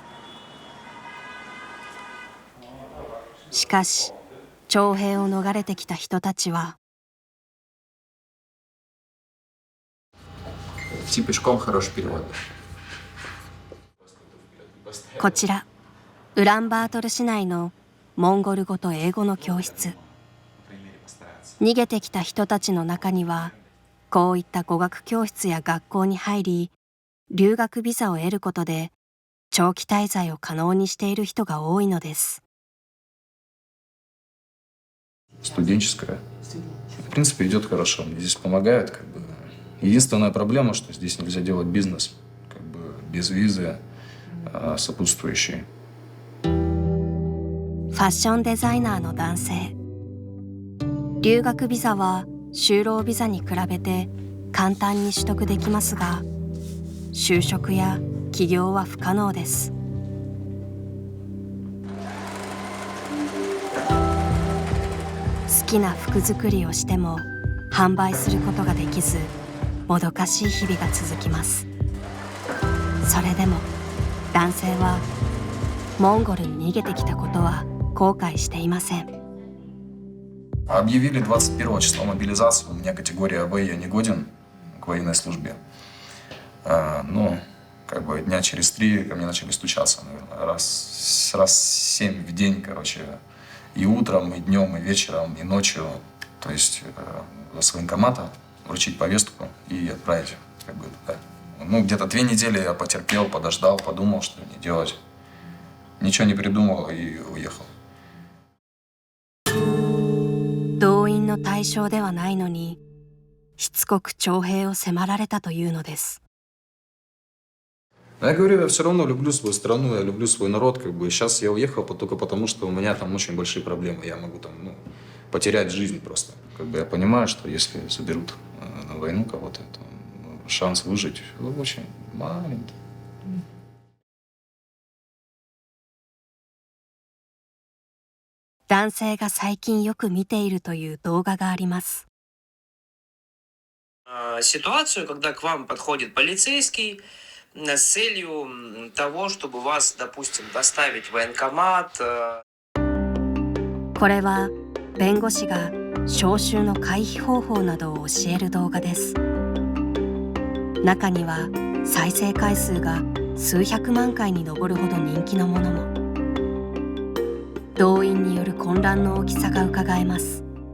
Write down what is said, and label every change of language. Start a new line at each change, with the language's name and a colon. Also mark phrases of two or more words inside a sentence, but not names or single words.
Japanese: しかし徴兵を逃れてきた人たちはこちらウランバートル市内のモンゴル語と英語の教室。逃げてきた人たちの中にはこういった語学教室や学校に入り、留学ビザを得ることで長期滞在を可能にしている人が多いのです。
Russian: Студенческая. В принципе, идет хорошо. Мне здесь помогают, как бы. Единственная проблема, что здесь нельзя делать бизнес, как бы без визы сопутствующей.
Japanese: ファッションデザイナーの男性。留学ビザは就労ビザに比べて簡単に取得できますが、就職や起業は不可能です。好きな服作りをしても販売することができず、もどかしい日々が続きます。それでも男性はモンゴルに逃げてきたことは後悔していません。
Russian: Объявили 21 числа мобилизацию. У меня категория В, я не годен к военной службе. Но как бы дня через 3 ко мне начали стучаться, наверное, раз 7 в день, короче. И утром, и днем, и вечером, и ночью. То есть с военкомата вручить повестку и отправить. Как бы, да. Ну, где-то 2 недели я потерпел, подождал, подумал, что мне делать. Ничего не придумал и уехал.
Japanese: 動員の対象ではないのに、しつこく徴兵を迫られたというのです。
Russian: Я говорю, я все равно люблю свою страну, я люблю свой народ, как бы. Сейчас я уехал только потому, что у меня там очень большие проблемы. Я могу там, ну, потерять жизнь просто. Как бы я понимаю, что если заберут на войну кого-то, то шанс выжить очень маленький.
Japanese: 男性が最近よく見ているという動画があります。
Russian: Ситуацию, когда к вам подходит полицейский с целью того, чтобы вас, допустим, доставить в военкомат.
Japanese: これは弁護士が招集の回避方法などを教える動画です。中には再生回数が数百万回に上るほど人気のものも。動員による混乱の大きさがうかがえます。